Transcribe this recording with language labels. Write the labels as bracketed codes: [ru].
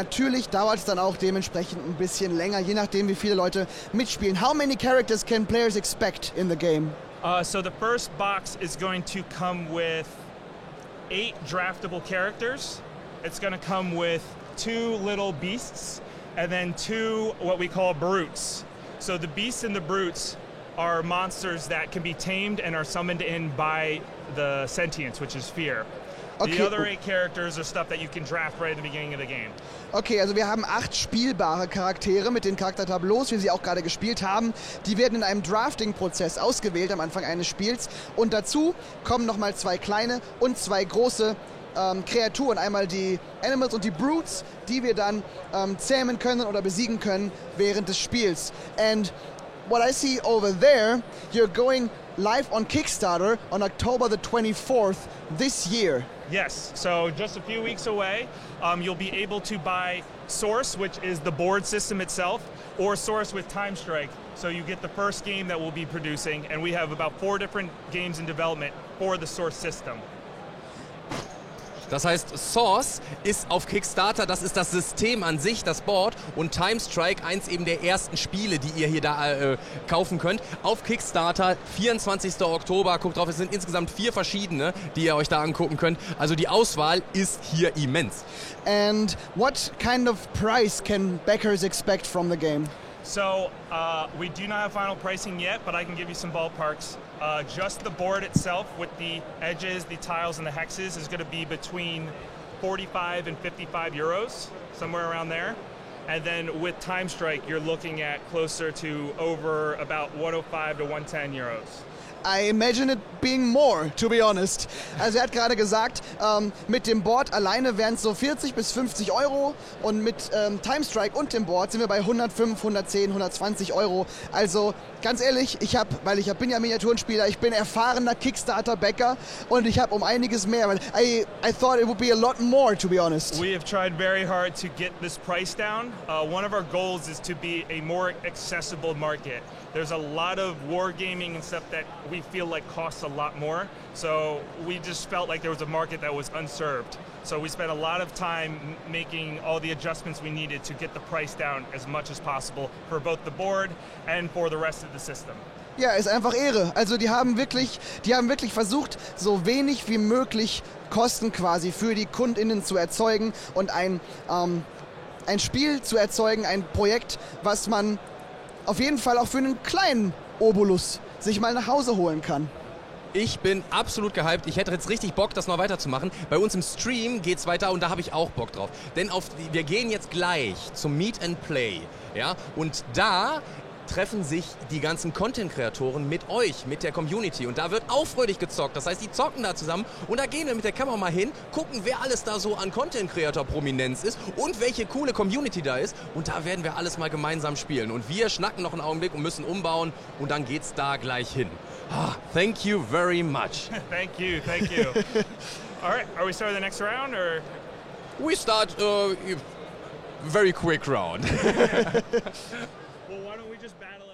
[de] Natürlich dauert es dann auch dementsprechend ein bisschen länger, je nachdem wie viele Leute mitspielen. [en] How many characters can players expect in the game? So the first box is going to come with 8 draftable characters. It's going to come with 2 little beasts, and then 2 what we call brutes. So the beasts and the brutes are monsters that can be tamed and are summoned in by the sentience, which is fear. Okay. The other 8 characters are stuff that you can draft right at the beginning of the game. [de] Okay, also wir haben 8 spielbare Charaktere mit den Charaktertableaus, wie sie auch gerade gespielt haben. Die werden in einem Drafting-Prozess ausgewählt am Anfang eines Spiels. Und dazu kommen nochmal 2 kleine und 2 große Kreaturen, einmal die Animals und die Brutes, die wir dann zähmen können oder besiegen können während des Spiels. [en] And what I see over there, you're going live on Kickstarter on October the 24th this year. Yes, so just a few weeks away, you'll be able to buy Source, which is the board system itself, or Source with Time Strike. So you get the first game that we'll be producing, and we have about 4 different games in development for the Source system. [de] Das heißt, Source ist auf Kickstarter, das ist das System an sich, das Board, und Time Strike, eins eben der ersten Spiele, die ihr hier da kaufen könnt. Auf Kickstarter, 24. Oktober, guckt drauf, es sind insgesamt 4 verschiedene, die ihr euch da angucken könnt. Also die Auswahl ist hier immens. [en] And what kind of price can backers expect from the game? So we do not have final pricing yet, but I can give you some ballparks. Just the board itself with the edges, the tiles, and the hexes is going to be between 45 and 55 euros, somewhere around there. And then with Time Strike, you're looking at closer to over about 105 to 110 euros. I imagine it being more, to be honest. [de] Also er hat gerade gesagt, mit dem Board alleine wären es so 40 bis 50 Euro und mit Time Strike und dem Board sind wir bei 105, 110, 120 Euro. Also ganz ehrlich, bin ja Miniaturenspieler, ich bin erfahrener Kickstarter-Backer und ich habe um einiges mehr. [en] I thought it would be a lot more, to be honest. We have tried very hard to get this price down. One of our goals is to be a more accessible market. There's a lot of wargaming and stuff that we feel like costs a lot more. So we just felt like there was a market that was unserved. So we spent a lot of time making all the adjustments we needed to get the price down as much as possible for both the board and for the rest of the system. [de] Ja, ist einfach Ehre. Also die haben wirklich versucht, so wenig wie möglich Kosten quasi für die KundInnen zu erzeugen und ein ein Spiel zu erzeugen, ein Projekt, was man auf jeden Fall auch für einen kleinen Obolus sich mal nach Hause holen kann. Ich bin absolut gehypt. Ich hätte jetzt richtig Bock, das noch weiterzumachen. Bei uns im Stream geht's weiter und da habe ich auch Bock drauf. Denn wir gehen jetzt gleich zum Meet and Play. Ja? Und da treffen sich die ganzen Content-Kreatoren mit euch, mit der Community. Und da wird auch fröhlich gezockt. Das heißt, die zocken da zusammen und da gehen wir mit der Kamera mal hin, gucken, wer alles da so an Content-Creator-Prominenz ist und welche coole Community da ist. Und da werden wir alles mal gemeinsam spielen. Und wir schnacken noch einen Augenblick und müssen umbauen und dann geht's da gleich hin. [en] Thank you very much. Thank you. All right, are we starting the next round, or? We start very quick round. Well, why don't we just battle it out?